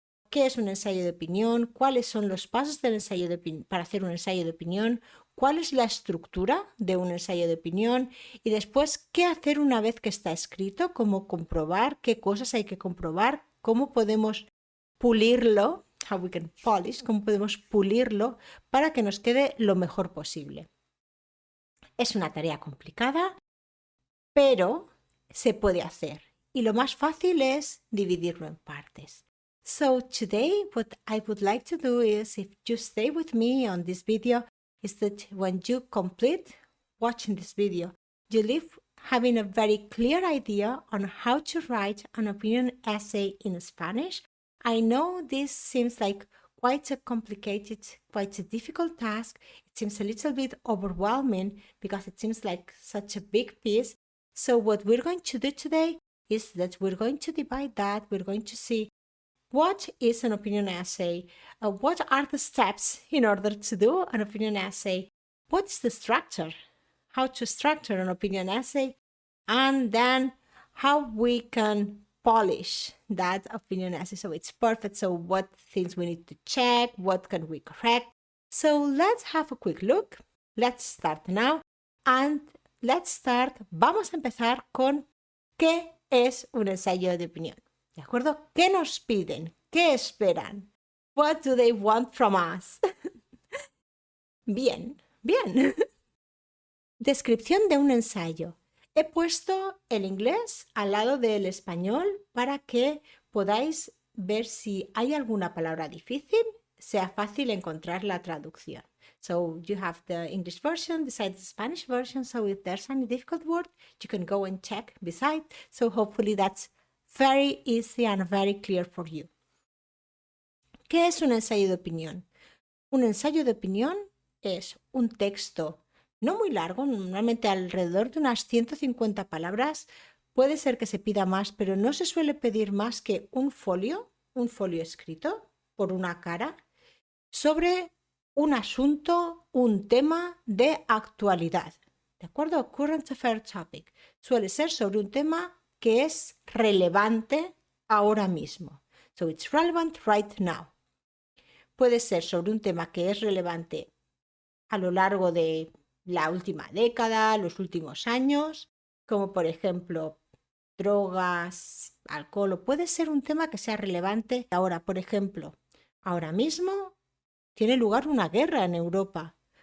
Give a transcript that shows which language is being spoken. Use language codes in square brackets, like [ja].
[es] qué es un ensayo de opinión, cuáles son los pasos del ensayo para hacer un ensayo de opinión, cuál es la estructura de un ensayo de opinión y después qué hacer una vez que está escrito, cómo comprobar, qué cosas hay que comprobar, cómo podemos pulirlo, cómo podemos pulirlo para que nos quede lo mejor posible. Es una tarea complicada, pero se puede hacer y lo más fácil es dividirlo en partes. [en] So today what I would like to do is, if you stay with me on this video, is that when you complete watching this video, you leave having a very clear idea on how to write an opinion essay in Spanish. I know this seems like quite a difficult task. It seems a little bit overwhelming because it seems like such a big piece. So what we're going to do today is that we're going to divide that. We're going to see what is an opinion essay, what are the steps in order to do an opinion essay, what is the structure, how to structure an opinion essay, and then how we can polish that opinion essay so it's perfect. So what things we need to check, what can we correct. So let's have a quick look. Let's start now. [es] And vamos a empezar con ¿qué es un ensayo de opinión? ¿De acuerdo? ¿Qué nos piden? ¿Qué esperan? [en] What do they want from us? [es] Bien. Descripción de un ensayo. He puesto el inglés al lado del español para que podáis ver si hay alguna palabra difícil, sea fácil encontrar la traducción. [en] So you have the English version beside the Spanish version. So if there's any difficult word, you can go and check beside. So hopefully that's very easy and very clear for you. [es] ¿Qué es un ensayo de opinión? Un ensayo de opinión es un texto no muy largo, normalmente alrededor de unas 150 palabras. Puede ser que se pida más, pero no se suele pedir más que un folio escrito por una cara sobre un asunto, un tema de actualidad. ¿De acuerdo? [en] Current affair topic. [es] Suele ser sobre un tema que es relevante ahora mismo. [en] So it's relevant right now. [es] Puede ser sobre un tema que es relevante a lo largo de la última década, los últimos años, como por ejemplo drogas, alcohol, o puede ser un tema que sea relevante ahora. Por ejemplo, ahora mismo tiene lugar una guerra en Europa.